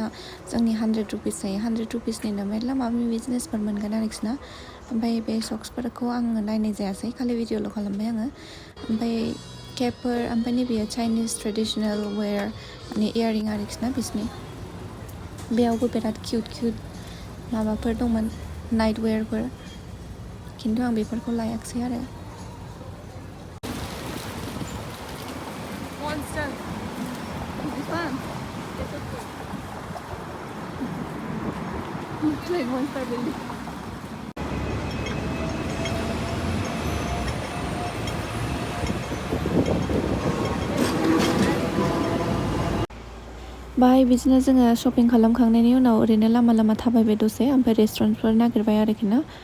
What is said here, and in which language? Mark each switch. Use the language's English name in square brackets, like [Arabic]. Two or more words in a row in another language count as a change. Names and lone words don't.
[Bodo] जोंनि 100 रुपिस जायो 100 रुपिसनिनो मेरला माबा माबि जिनिसफोर मोनगोन आरोखि ना ओमफ्राय बे सक्सफोरखौ आङो नायनाय जायासै खालि भिडिअल' खालामबाय आङो ओमफ्राय केपफोर ओमफ्राय नैबेयो [English] Chinese traditional wear [Bodo] माने इयारिं आरोखि ना बिसिनि बेयावबो बिराद किउट माबाफोर दंमोन नाइट वेरफोर खिन्थु आं बेफोरखौ लायाखिसै आरो Monster. [English] It's fun. It's okay. It's like monster building. [Bodo] बाहाय बिदिनो जोङो शपिं खालामखांनायनि उनाव ओरैनो लामा थाबायबाय दसे ओमफ्राय रेस्टुरेन्टफोर नागिरबाय आरोखि ना